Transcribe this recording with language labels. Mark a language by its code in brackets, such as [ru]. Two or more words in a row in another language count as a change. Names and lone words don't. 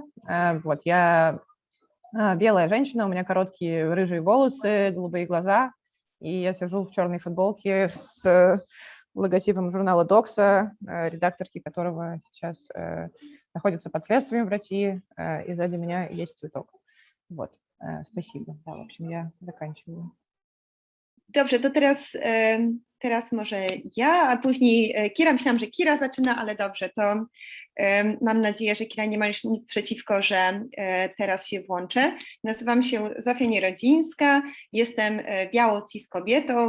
[ru] Вот, я белая женщина, у меня короткие рыжие волосы, голубые глаза, и я сижу в черной футболке с логотипом журнала «Докса», редакторки которого сейчас находится под следствием в России, и сзади меня есть цветок. Вот, спасибо. Да, в общем, я заканчиваю. [pl] Dobrze, to teraz może ja, a później Kira. Myślałam, że Kira zaczyna, ale dobrze, to mam nadzieję, że Kira nie ma już nic przeciwko, że teraz się włączę. Nazywam się Zofia Nierodzińska, jestem białą cis kobietą.